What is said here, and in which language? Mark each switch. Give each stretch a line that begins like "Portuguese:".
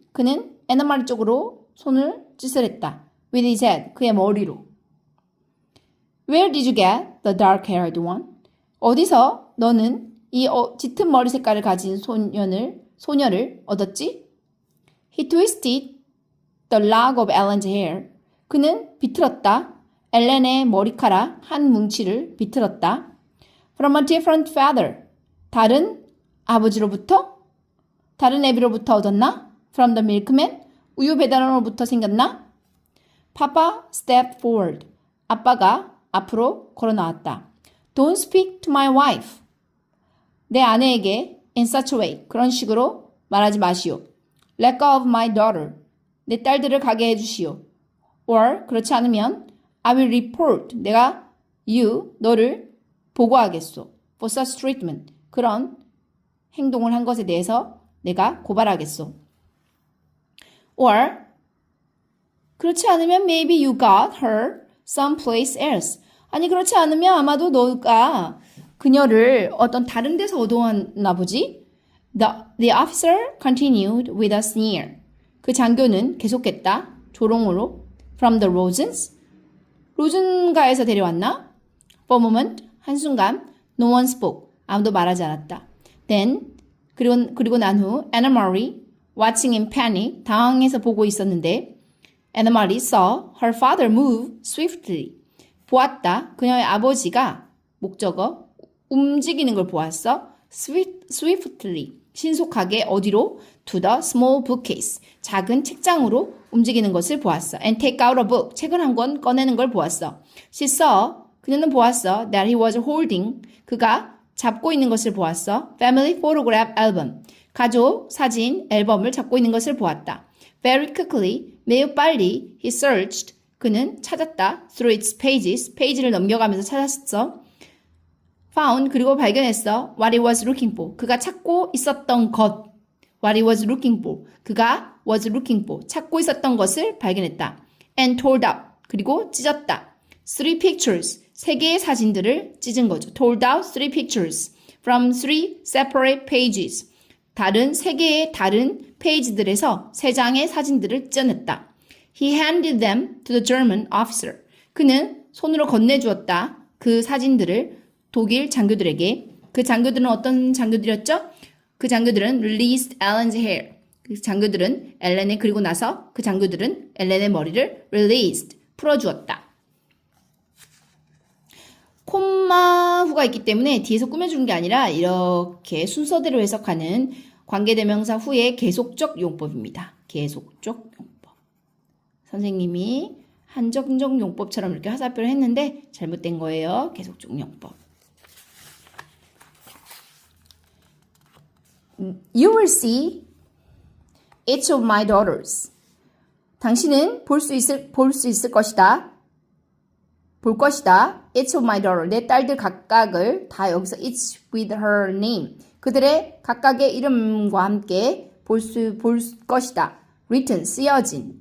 Korean: 그는 Anna Marie 쪽으로 손을 찌스렸다.
English: With his head.
Korean: 그의 머리로.
English: Where did you get the dark-haired one?
Korean: 어디서 너는 이 짙은 머리 색깔을 가진 소녀를 얻었지?
English: He twisted the lock of Ellen's hair.
Korean: 그는 비틀었다. 엘렌의 머리카락 한 뭉치를 비틀었다.
English: From a different father.
Korean: 다른 아버지로부터? 다른 애비로부터 얻었나?
English: From the milkman.
Korean: 우유 배달원으로부터 생겼나?
English: Papa stepped forward.
Korean: 아빠가 앞으로 걸어 나왔다.
English: Don't speak to my wife.
Korean: 내 아내에게
English: in such a way.
Korean: 그런 식으로 말하지 마시오.
English: Let go of my daughter.
Korean: 내 딸들을 가게 해주시오.
English: Or
Korean: 그렇지 않으면
English: I will report.
Korean: 내가 너를 보고하겠소.
English: For such treatment.
Korean: 그런 행동을 한 것에 대해서 내가 고발하겠소.
English: Or
Korean: 그렇지 않으면
English: maybe you got her someplace else.
Korean: 아니 그렇지 않으면 아마도 너가 그녀를 어떤 다른 데서 얻어왔나 보지?
English: The officer continued with a sneer.
Korean: 그 장교는 계속했다. 조롱으로.
English: From the Rosens?
Korean: 로즌가에서 데려왔나?
English: For a moment.
Korean: 한순간.
English: No one spoke.
Korean: 아무도 말하지 않았다.
English: Then
Korean: 그리고 난 후
English: Anna Marie watching in panic.
Korean: 당황해서 보고 있었는데
English: Anna Marie saw her father move swiftly.
Korean: 보았다. 그녀의 아버지가 목적어 움직이는 걸 보았어.
English: swiftly.
Korean: 신속하게 어디로?
English: To the small bookcase.
Korean: 작은 책장으로 움직이는 것을 보았어.
English: And take out a book.
Korean: 책을 한 권 꺼내는 걸 보았어.
English: She saw.
Korean: 그녀는 보았어.
English: That he was holding.
Korean: 그가 잡고 있는 것을 보았어.
English: Family photograph album.
Korean: 가족 사진 앨범을 잡고 있는 것을 보았다.
English: Very quickly.
Korean: 매우 빨리.
English: He searched.
Korean: 그는 찾았다.
English: Through its pages.
Korean: 페이지를 넘겨가면서 찾았어.
English: Found.
Korean: 그리고 발견했어.
English: What he was looking for.
Korean: 그가 찾고 있었던 것.
English: What he was looking for.
Korean: 그가
English: was looking for.
Korean: 찾고 있었던 것을 발견했다.
English: And tore up.
Korean: 그리고 찢었다.
English: 3 pictures.
Korean: 3개의 사진들을 찢은 거죠.
English: Tore out 3 pictures. From 3 separate pages.
Korean: 다른 3개의 다른 페이지들에서 3장의 사진들을 찢어냈다.
English: He handed them to the German officer.
Korean: 그는 손으로 건네주었다. 그 사진들을 독일 장교들에게. 그 장교들은 어떤 장교들이었죠? 그 장교들은
English: released Ellen's hair.
Korean: 그 장교들은 그리고 나서 그 장교들은 엘렌의 머리를 released. 풀어주었다. 콤마후가 있기 때문에 뒤에서 꾸며주는 게 아니라 이렇게 순서대로 해석하는 관계대명사 후의 계속적 용법입니다. 계속적 용법. 선생님이 한정적 용법처럼 이렇게 화살표를 했는데 잘못된 거예요. 계속적 용법.
English: You will see each of my daughters.
Korean: 당신은 볼 수 있을 것이다. 볼 것이다.
English: Each of my daughter.
Korean: 내 딸들 각각을 다 여기서
English: each with her name.
Korean: 그들의 각각의 이름과 함께 볼 것이다.
English: Written,
Korean: 쓰여진.